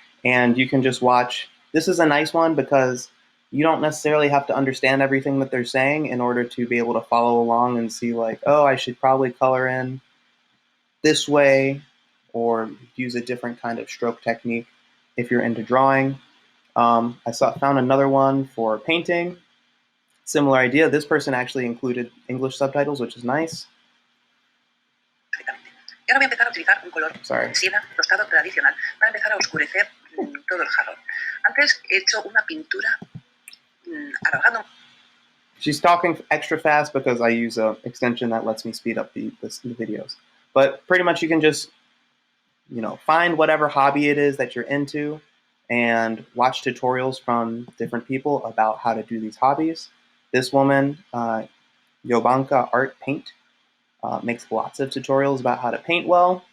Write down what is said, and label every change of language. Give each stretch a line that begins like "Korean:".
English: And you can just watch. This is a nice one because you don't necessarily have to understand everything that they're saying in order to be able to follow along and see, like, oh, I should probably color in this way, or use a different kind of stroke technique if you're into drawing. Found another one for painting. Similar idea. This person actually included English subtitles, which is nice.
Spanish: Y ahora voy a empezar a utilizar un color siena tostado tradicional para empezar a oscurecer todo el jarrón. Antes he hecho una pintura alargando.
English: She's talking extra fast because I use an extension that lets me speed up the videos. But pretty much you can just, find whatever hobby it is that you're into and watch tutorials from different people about how to do these hobbies. This woman, Yobanka Art Paint, makes lots of tutorials about how to paint well.